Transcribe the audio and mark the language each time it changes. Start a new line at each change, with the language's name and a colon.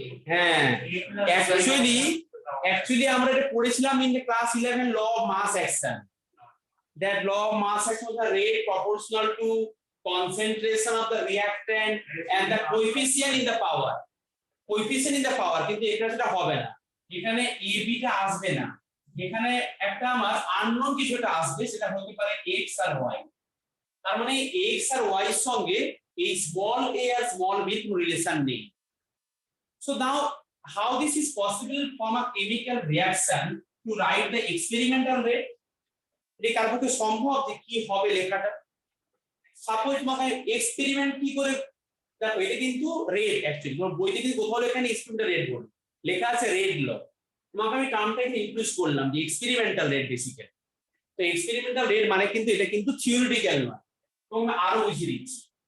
Bangla: হ্যাঁ অ্যাকচুয়ালি আমরা এটা পড়েছিলাম
English: In class 11 law of mass action. that law of mass action is the rate proportional to concentration of the reactant and the coefficient in the power, coefficient in the power।
Bangla: কিন্তু এটা সেটা হবে না, এখানে ab টা আসবে না, এখানে একটা আমার আননোন কিছুটা আসবে, সেটা হতে পারে x আর y। তার মানে x আর y এর সঙ্গে এই small a আর small b কোনো রিলেশন নেই।
English: So now how this is possible from a chemical reaction to write the experimental rate?
Bangla: এটা কার পক্ষে সম্ভব যে কি হবে লেখাটা? সাপোজ তোমাকে এক্সপেরিমেন্ট কি করে, দেখো এটা কিন্তু রেট, অ্যাকচুয়ালি তোমার বইতে কিন্তু কোথাও এখানে এক্সপেরিমেন্টাল রেট বলে লেখা আছে, রেট ল। তোমাকে আমি টার্মটা এখানে ইনক্লুড করলাম যে এক্সপেরিমেন্টাল রেট বেসিক্যালি। তো এক্সপেরিমেন্টাল রেট মানে কিন্তু এটা কিন্তু থিওরিটিক্যাল নয়, তোমাকে আরো বুঝিয়ে দিচ্ছি।